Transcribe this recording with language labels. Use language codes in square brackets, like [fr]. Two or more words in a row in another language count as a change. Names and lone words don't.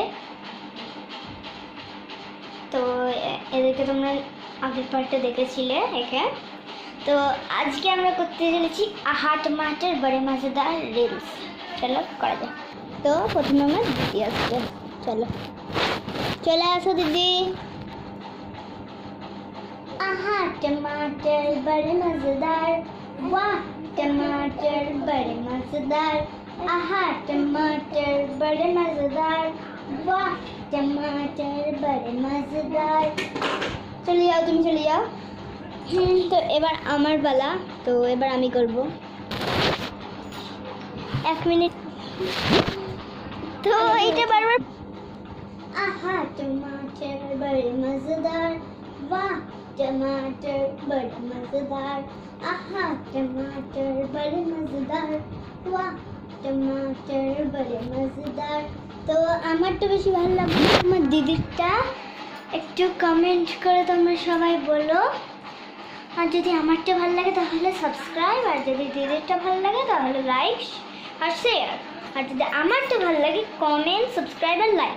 [bn] তো এদেরকে তোমরা আগের পার্টে দেখেছিলে একে। তো আজকে আমরা করতে চলেছি [hi] आहा टमाटर बड़े मजेदार [bn] রিলস। চলো করা যাক। তো প্রথমে আমার দিদি আসছে, চলো চলে আসো দিদি। [hi] आहा टमाटर बड़े मजेदार, वाह टमाटर बड़े मजेदार, आहा टमाटर बड़े मजेदार, वाह टमाटर बड़े मजेदार। चले जाओ तुम चले जाओ। तो [bn] এবার আমার পালা, তো এবার আমি করব। এক মিনিট। তো এইটা বারবার [hi] आहा टमाटर बड़े मजेदार, वाह टमाटर बड़े मजेदार, आहा टमाटर बड़े मजेदार, वाह टमाटर बड़े मजेदार। [bn] তো আমারটা বেশি ভালো লাগবে আমার দিদিরটা, একটু কমেন্ট করে তোমরা সবাই বলো। আর যদি আমারটা ভালো লাগে তাহলে সাবস্ক্রাইব, আর যদি দিদিরটা ভালো লাগে তাহলে লাইক আর শেয়ার, আর যদি আমারটা ভালো লাগে কমেন্ট, সাবস্ক্রাইব আর লাইক।